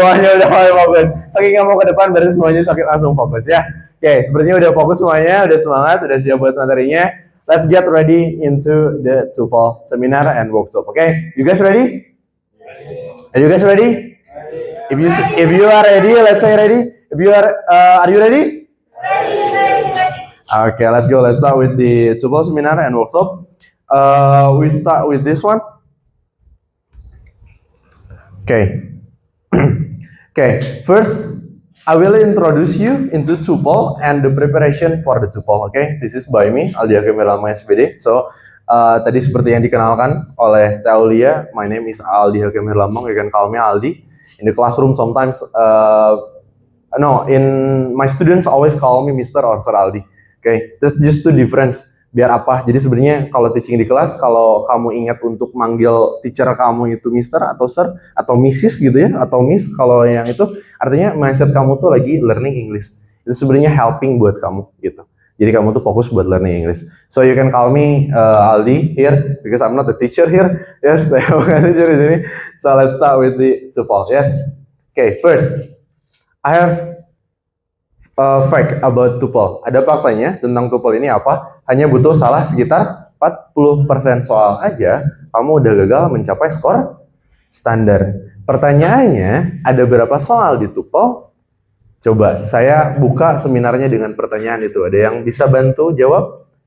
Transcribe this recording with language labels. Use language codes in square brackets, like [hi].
[id] Semuanya udah mulai fokus. Saking nggak mau ke depan berarti semuanya langsung fokus ya. Oke, sepertinya udah fokus semuanya, udah semangat, udah siap buat materinya. [en] Let's get ready into the TOEFL seminar and workshop. Okay, you guys ready? Are you guys ready? If you are ready, let's say ready. If you are you ready? Ready. Okay, let's go. Let's start with the TOEFL seminar and workshop. We start with this one. Okay. First, I will introduce you into TOEFL and the preparation for the TOEFL. Okay, this is by me, Aldi Hakim Herlambang SPD. So, [id] tadi seperti yang dikenalkan oleh Taulia, [en] my name is Aldi Hakim Herlambang. You can call me Aldi. In the classroom, sometimes, my students always call me Mr. or Sir Aldi. Okay, that's just two difference. [id] Biar apa? Jadi sebenarnya kalau teaching di kelas, kalau kamu ingat untuk manggil teacher kamu itu Mister atau Sir atau Mrs. gitu ya, atau Miss, kalau yang itu artinya mindset kamu tuh lagi learning English. Itu sebenarnya helping buat kamu gitu. Jadi kamu tuh fokus buat learning English. [en] So you can call me Aldi here because I'm not the teacher here. Yes, [id] saya bukan teacher di sini. [en] So let's start with the TOEFL. Yes. Okay, first I have fact about TOEFL. [id] Ada faktanya tentang TOEFL ini apa? Hanya butuh salah sekitar 40% soal aja, kamu udah gagal mencapai skor standar. Pertanyaannya, ada berapa soal di TOEFL? Coba saya buka seminarnya dengan pertanyaan itu. Ada yang bisa bantu jawab?